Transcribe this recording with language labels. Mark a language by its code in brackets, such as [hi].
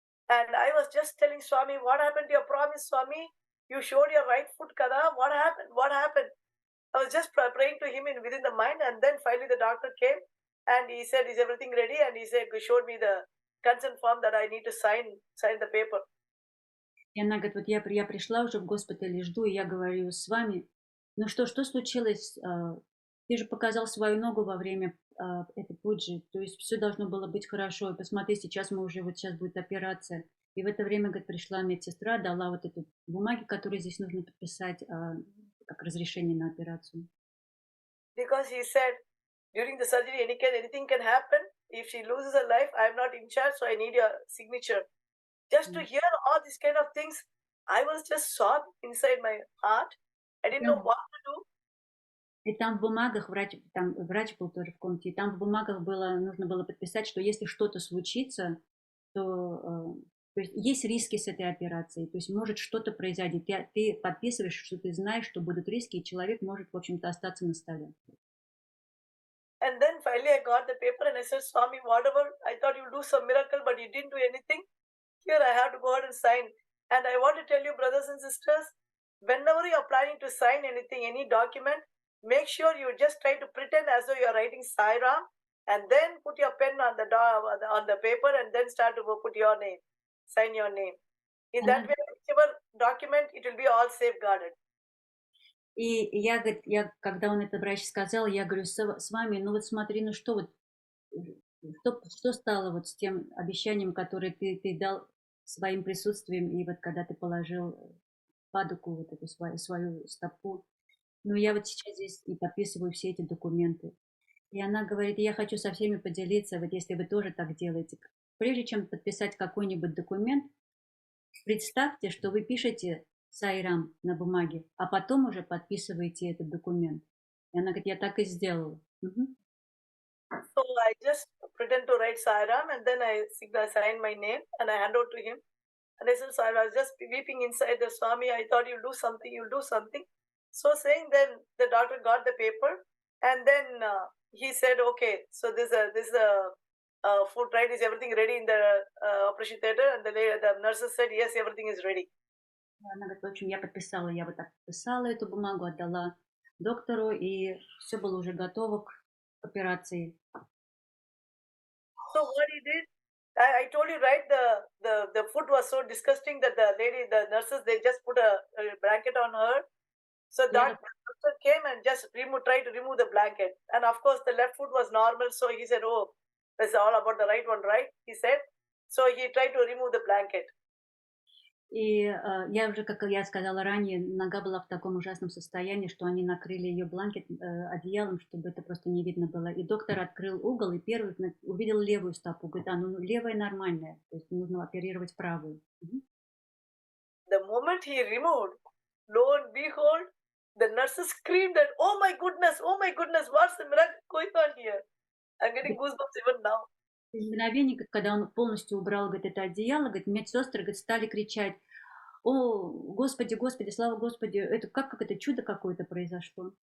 [en] And I was just telling Swami, what happened to your promise, Swami? You showed your right foot, Kada. What happened? What happened? I was just praying to him within the mind. And then finally the doctor came and he said, is everything ready? And he said, he showed me the consent form that I need to sign the paper. [ru] И она говорит, вот я пришла уже в госпиталь и жду, и я говорю с вами, ну что случилось? Ты же показал свою ногу во время этой пуджи, то есть все должно было быть хорошо. И посмотри, сейчас будет операция. И в это время, говорит, пришла медсестра, дала вот эту бумаги, которые здесь нужно подписать, как разрешение на операцию. [en] Because he said, during the surgery, anything can happen. If she loses her life, I am not in charge, so I need your signature. Just to hear all these kind of things, I was just sobbing inside my heart. I didn't know what to do. [ru] И там в бумагах, врач был тоже в комнате, и там в бумагах нужно было подписать, что если что-то случится, то есть есть риски с этой операцией, то есть может что-то произойти. Ты подписываешь, что ты знаешь, что будут риски, и человек может, в общем-то, остаться на столе. [en] And then finally I got the paper and I said, Swami, whatever, I thought you'd do some miracle, but you didn't do anything. Here I have to go ahead and sign. And I want to tell you, brothers and sisters, whenever you are planning to sign anything, any document, make sure you just try to pretend as though you are writing Sai Ram and then put your pen on the paper, and then start to put your name, sign your name. In that way, whichever document, it will be all safeguarded. [ru] И я, говорит, когда он это врач сказал, я говорю, с вами, ну вот смотри, ну что вот, что стало вот с тем обещанием, которое ты дал своим присутствием, и вот когда ты положил падуку, вот эту свою стопу. Ну, я вот сейчас здесь и подписываю все эти документы. И она говорит, я хочу со всеми поделиться, вот если вы тоже так делаете. Прежде чем подписать какой-нибудь документ, представьте, что вы пишете сайрам на бумаге, а потом уже подписываете этот документ. И она говорит, я так и сделала. [en] So I just pretend to write Sairam, and then I sign my name and I hand out to him. And I said, so I was just weeping inside the Swami. I thought you'll do something. So saying, then the doctor got the paper, and then he said, okay, so this food, right? Is everything ready in the operation theater? And the nurses said, yes, everything is ready. [ru] Она говорит, в общем, я вот так подписала эту бумагу, отдала доктору, и все было уже готово к операции. [en] So what he did, I told you, right, the food was so disgusting that the nurses, they just put a blanket on her. So that doctor came and just tried to remove the blanket. And of course, the left foot was normal. So he said, oh, this is all about the right one, right? He said. So he tried to remove the blanket. [ru] И я уже, как я сказала ранее, нога была в таком ужасном состоянии, что они накрыли ее одеялом, чтобы это просто не видно было. И доктор открыл угол и первый увидел левую стопу. Говорит, ну левая нормальная, то есть нужно оперировать правую. [en] The moment he removed, lo and behold, the nurses screamed that, oh my goodness, what's the miracle going on here? I'm getting goosebumps even now. [ru] В мгновение, когда он полностью убрал, говорит, это одеяло, говорит, медсестры, говорит, стали кричать, о, Господи, Господи, слава Господи, это как это чудо какое-то произошло.